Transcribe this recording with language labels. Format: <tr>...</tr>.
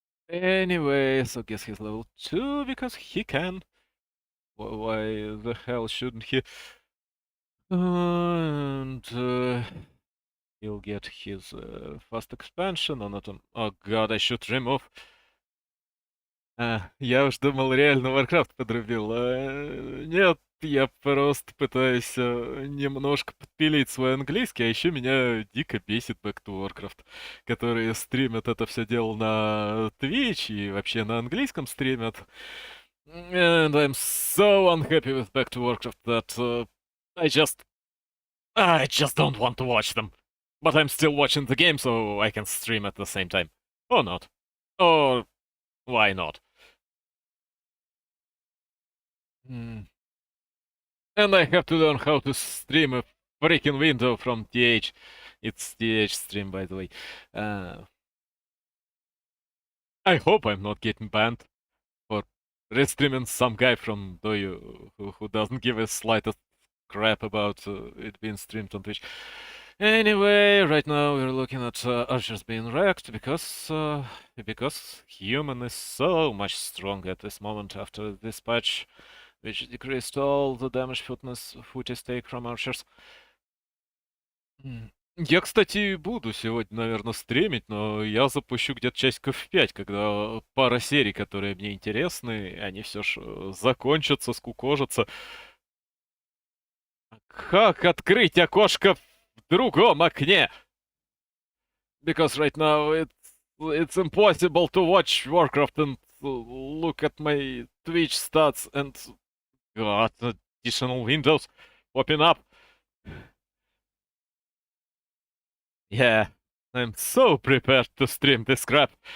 <en>Anyway, so guess he's level 2 because he can. Why the hell shouldn't he? And he'll get his fast expansion on it. Oh god, I should remove.</en> <ru>Я уж думал, реально Warcraft подрубил. Нет, я просто пытаюсь немножко подпилить свой английский, а еще меня дико бесит Back to Warcraft, которые стримят это все дело на Twitch и вообще на английском стримят.</ru> <en>And I'm so unhappy with Back to Warcraft that I just don't want to watch them. But I'm still watching the game, so I can stream at the same time. Or not. Or why not? And I have to learn how to stream a freaking window from TH. It's TH stream, by the way. I hope I'm not getting banned for restreaming some guy from Doyu who doesn't give a slightest crap about it being streamed on Twitch. Anyway, right now we're looking at archers being wrecked because human is so much stronger at this moment after this patch, which decreased all the damage footage take from archers.</en> <ru>Я, кстати, буду сегодня, наверное, стримить, но я запущу где-то часиков в 5, когда пара серий, которые мне интересны, они все ж закончатся, скукожатся. Как открыть окошко в другом окне?</ru> <en>Because right now it's impossible to watch Warcraft and look at my Twitch stats and God, additional windows popping up. Yeah, I'm so prepared to stream this crap.</en>